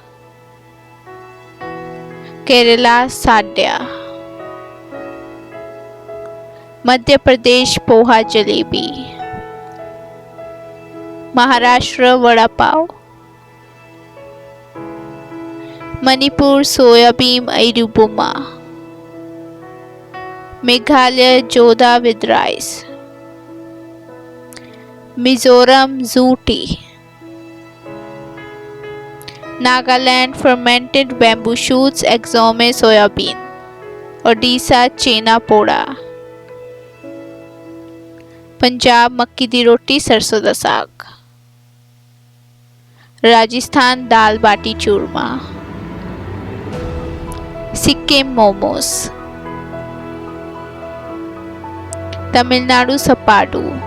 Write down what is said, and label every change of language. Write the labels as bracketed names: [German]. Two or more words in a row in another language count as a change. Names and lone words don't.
[English] Kerala Sadhya, Madhya Pradesh Poha Jalebi, Maharashtra Vada Pav, Manipur Soyabean Airubuma, Meghalaya Joda with rice, Mizoram Zoo tea, Nagaland fermented bamboo shoots Exome soyabean, Odisha Chena poda, [Hindi] Punjab [Punjabi] ਮੱਕੀ ਦੀ ਰੋਟੀ ਸਰ੍ਹੋਂ ਦਾ ਸਾਗ, [Hindi] राजस्थान दाल बाटी चूरमा, सिक्किम मोमोस, तमिलनाडु सपाडू,